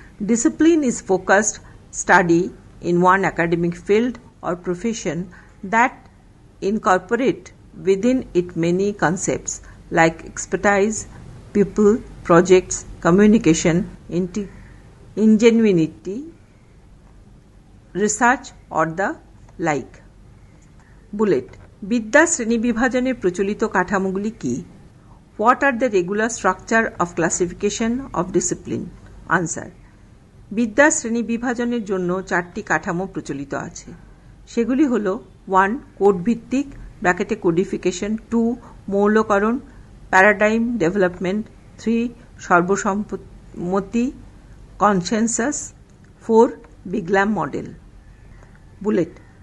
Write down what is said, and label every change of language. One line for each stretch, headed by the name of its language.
English: Discipline is focused study in one academic field or profession that incorporate within it many concepts like expertise, people, projects, communication, ingenuity, research or the like. Bullet.
Bangla: বিদ্যা শ্রেণীবিভাজনের প্রচলিত কাঠামোগুলি কি?
English: What are the regular structure of classification of discipline? Answer.
Bangla: বিদ্যা শ্রেণী বিভাজনের জন্য 4টি কাঠামো প্রচলিত আছে। সেগুলি হল 1. কোড ভিত্তিক codification, 2. মৌলকরণ paradigm development, 3. সর্বসম্মতি consensus, 4. বিগল্যাম model. Bullet.